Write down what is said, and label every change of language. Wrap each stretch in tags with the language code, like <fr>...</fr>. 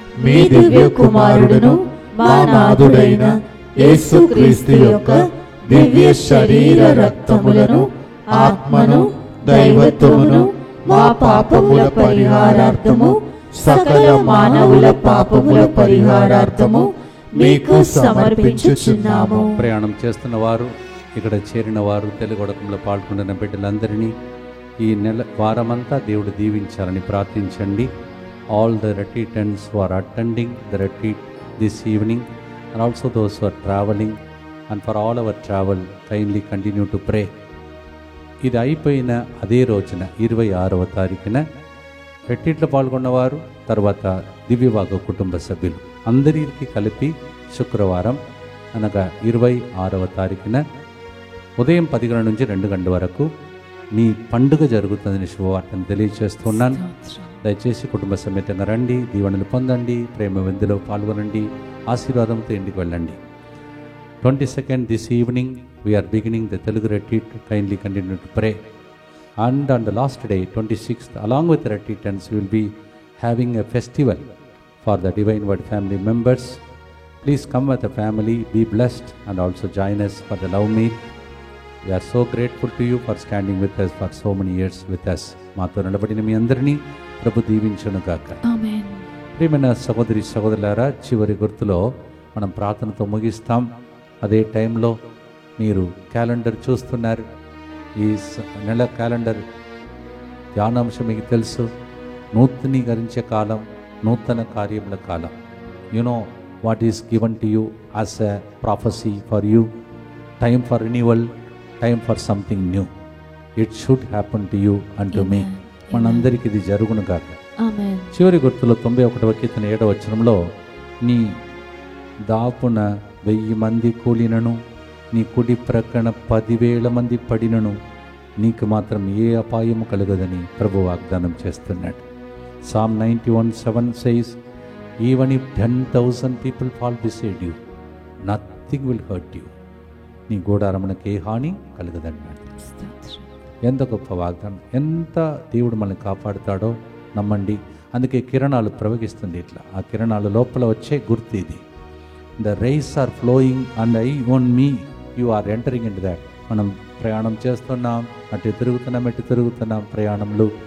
<te>మీ దివ్య కుమారుడును మా నాథుడైన యేసుక్రీస్తు యొక్క దివ్య శరీర రక్తములను, ఆత్మను, దైవత్వమును మా పాపముల పరిహారార్థము, సకల మానవుల పాపముల పరిహారార్థము మీకు సమర్పించుచున్నాము. ప్రయాణం చేస్తున్న వారు, ఇక్కడ చేరిన వారు, తెలుగొడకంలో పాల్గొంటున్న బిడ్డలందరినీ ఈ నెల వారమంతా దేవుడు దీవించాలని ప్రార్థించండి.</te> <en>All the retreatants who are attending the retreat this evening and also those who are traveling, and for all our travel kindly continue to pray.</en> <te>ఇది అయిపోయిన అదే రోజున 26వ తారీఖున రెట్రీట్లో పాల్గొన్నవారు, తర్వాత దివ్యవాగ కుటుంబ సభ్యులు అందరికీ కలిపి శుక్రవారం అనగా 26వ తారీఖున ఉదయం 10 గంటల నుంచి 2 గంటల వరకు మీ పండుగ జరుగుతుందని శుభవార్తను తెలియజేస్తున్నాను. దయచేసి కుటుంబ సమేతంగా రండి, దీవెనలు పొందండి, ప్రేమ విందులో పాల్గొనండి, ఆశీర్వాదంతో ఇంటికి వెళ్ళండి.</te> <en>22nd this evening we are beginning the Telugu retreat. Kindly continue to pray. And on the last day, 26th, along with the retreatants, we will be having a festival for the Divine Word family members. Please come with the family, be blessed, and also join us for the love meal. We are so grateful to you for standing with us for so many years with us.</en> <te>మాతో నిలబడిన మీ అందరినీ ప్రభు దీవించును గాక. ఆమేన్. ప్రియమైన సహోదరి సహోదరులారా, చివరి గుర్తులో మనం ప్రార్థనతో ముగిస్తాం. అదే టైంలో మీరు క్యాలెండర్ చూస్తున్నారు. ఈ నెల క్యాలెండర్ ధ్యానాంశం మీకు తెలుసు. నూతనీకరించే కాలం, నూతన కార్యముల కాలం.</te> <en>You know what is given to you as a prophecy for you. Time for renewal, time for something new. It should happen to you and to me.</en> <te>మనందరికీ ఇది జరుగును కాక. ఆమేన్. చివరి గుర్తులో 91వ కీర్తన 7వ వచనంలో, నీ దాపున 1000 మంది కూలినను, నీ కుడి ప్రక్కన 10,000 మంది పడినను, నీకు మాత్రం ఏ అపాయము కలగదని ప్రభు వాగ్దానం చేస్తున్నాడు.</te> <en>Psalm 91:7 says, even if 10,000 people fall beside you, nothing will hurt you.</en> <te>నీ గూడారమునకు ఏ హాని కలగదన్నాడు. ఎంత గొప్ప వాగ్దానం! ఎంత దేవుడు మనల్ని కాపాడుతాడో నమ్మండి. అందుకే కిరణాలు ప్రవహిస్తుంది ఇట్లా. ఆ కిరణాలు లోపల వచ్చే గుర్తు ఇది.</te> <en>The rays are flowing and I own me you are entering in that.</en> <te>మనం ప్రయాణం చేస్తున్నాం, అటు తిరుగుతున్నాం ప్రయాణంలో.</te>